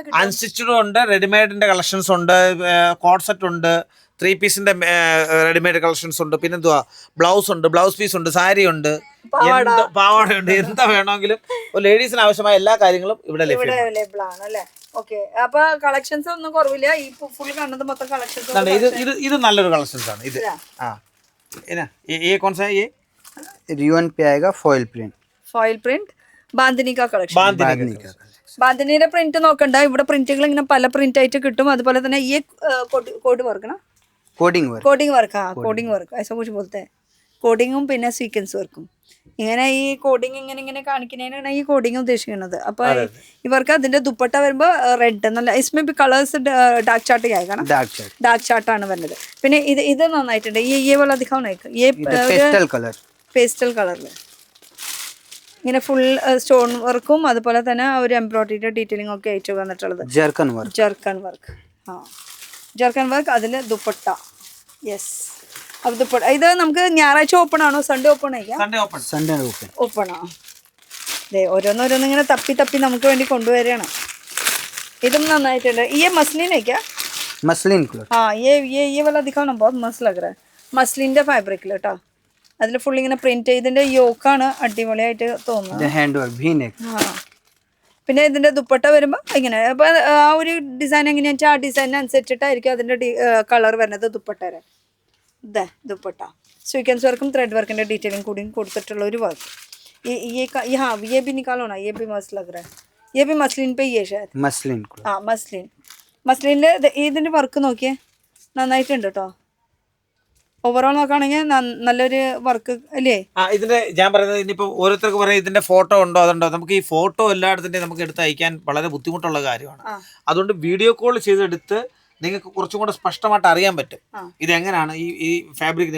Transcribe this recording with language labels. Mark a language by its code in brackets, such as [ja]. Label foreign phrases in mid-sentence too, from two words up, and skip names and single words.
[ml] അൺസ്റ്റിച്ചഡും ഉണ്ട്, റെഡിമെയ്ഡിന്റെ കളക്ഷൻസ് ഉണ്ട്, [en] co-ord set [ml] ഉണ്ട്, 3 പീസിന്റെ [en] readymade collections [ml] ഉണ്ട്, പിന്നെന്തുവാ ബ്ലൗസ് ഉണ്ട്, [en] blouse piece [ml] ഉണ്ട്, സാരി ഉണ്ട്, പാവാടയുണ്ട്, എന്താ വേണമെങ്കിലും ലേഡീസിന് ആവശ്യമായ എല്ലാ കാര്യങ്ങളും ഇവിടെ അവൈലബിൾ ആണ് അല്ലേ? ഓക്കെ, അപ്പൊ കളക്ഷൻസ് ഒന്നും കുറവില്ല. ഈ ഫുൾ കാണുന്നത് മൊത്തം കളക്ഷൻസ്. ഇത് നല്ലൊരു കളക്ഷൻസ് ആണ്. ഇത് [hi] ये कौन सा है? ये रियन पे आएगा फॉइल प्रिंट [ml] ബാന്തിനി का കളക്ഷൻ. ബാന്തിനിയുടെ പ്രിന്റ് നോക്കണ്ട, ഇവിടെ പ്രിന്റുകൾ ഇങ്ങനെ പല പ്രിന്റ് ആയിട്ട് കിട്ടും. അതുപോലെ തന്നെ ഈ [en] code work coding work [hi] ऐसा कुछ बोलते हैं. [ml] കോഡിങ്ങും പിന്നെ സീക്വൻസ് വർക്കും. ഇങ്ങനെ ഈ കോഡിങ് ഇങ്ങനെ കാണിക്കുന്നതിനാണ് ഈ കോഡിങ് ഉദ്ദേശിക്കുന്നത്. അപ്പൊ ഇവർക്ക് അതിന്റെ ദുപ്പട്ട വരുമ്പോ റെഡ് നല്ല [hi] इसमें भी [ml] കളേഴ്സ് [hi] डार्क चार्ट ही आएगा ना? [en] dark chart [ml] ആണ് വരുന്നത്. പിന്നെ ഇത് നന്നായിട്ടുണ്ട്. [hi] ये वाला दिखाओ ना. [ml] ये പേസ്റ്റൽ കളറിൽ ഇങ്ങനെ [en] full stone work [ml] അതുപോലെ തന്നെ ഒരു എംബ്രോയിഡറിയുടെ ഡീറ്റെയിലിംഗ് ഒക്കെ ആയിട്ട് വന്നിട്ടുള്ളത്. ജർക്കൻ വർക്ക് അതില് ദുപ്പട്ട. യെസ്, അപ്പൊ ദുപ്പട്ട ഇത് നമുക്ക് ഞായറാഴ്ച ഓപ്പൺ ആണോ? [en] Sunday open open ആ. [ml] അതെ, ഓരോന്നോരോന്ന് ഇങ്ങനെ തപ്പി നമുക്ക് വേണ്ടി കൊണ്ടുവരികയാണ്. ഇതും നന്നായിട്ടുണ്ട്. ഈ മസ്ലിനേക്കാ [en] muslin cloth. [hi] हाँ ये वाला दिखाओ ना, बहुत मस्त लग रहा है. [ml] മസ്ലിന്റെ ഫാബ്രിക്കിൽ കേട്ടോ. അതിൽ ഫുൾ ഇങ്ങനെ പ്രിന്റ് ചെയ്തിന്റെ യോക്കാണ് അടിപൊളിയായിട്ട് തോന്നുന്നത്. [en] hand work भी नेक। [ml] ആ പിന്നെ ഇതിന്റെ ദുപ്പട്ട വരുമ്പോൾ ഇങ്ങനെ അപ്പൊ ആ ഒരു ഡിസൈൻ എങ്ങനെയാണെന്ന് വെച്ചാൽ ആ ഡിസൈൻ അനുസരിച്ചിട്ടായിരിക്കും അതിന്റെ കളർ വരുന്നത് ദുപ്പട്ടയുടെ. ഇതേ ദുപ്പട്ട സ്വീക്വൻസ് വർക്കും ത്രെഡ് വർക്കിന്റെ ഡീറ്റെയിലിംഗ് കൂടി കൊടുത്തിട്ടുള്ള ഒരു വർക്ക്. [hi] हाँ ये भी निकालो ना, ये भी मस्त लग रहा है. ये भी मसलिन पे ही है शायद. [en] muslin cloth. [ml] ആ മസ്ലിൻ്റെ ഇതിന്റെ വർക്ക് നോക്കിയേ, നന്നായിട്ടുണ്ട് കേട്ടോ. ഓവറോൾ നോക്കുകയാണെങ്കിൽ നല്ലൊരു വർക്ക് അല്ലേ. ഇതിന്റെ ഞാൻ പറയുന്നത് ഇനിയിപ്പോ ഓരോരുത്തർക്ക് പറയാം ഇതിന്റെ ഫോട്ടോ ഉണ്ടോ അതുണ്ടോ, നമുക്ക് ഈ ഫോട്ടോ എല്ലായിടത്തിന്റെയും നമുക്ക് എടുത്ത് അയക്കാൻ വളരെ ബുദ്ധിമുട്ടുള്ള കാര്യമാണ്. അതുകൊണ്ട് [en] video call [ml] ചെയ്തെടുത്ത് നിങ്ങൾക്ക് കുറച്ചും കൂടെ സ്പഷ്ടമായിട്ട് അറിയാൻ പറ്റും ഇതെങ്ങനെയാണ് ഈ ഫാബ്രിക്കിന്.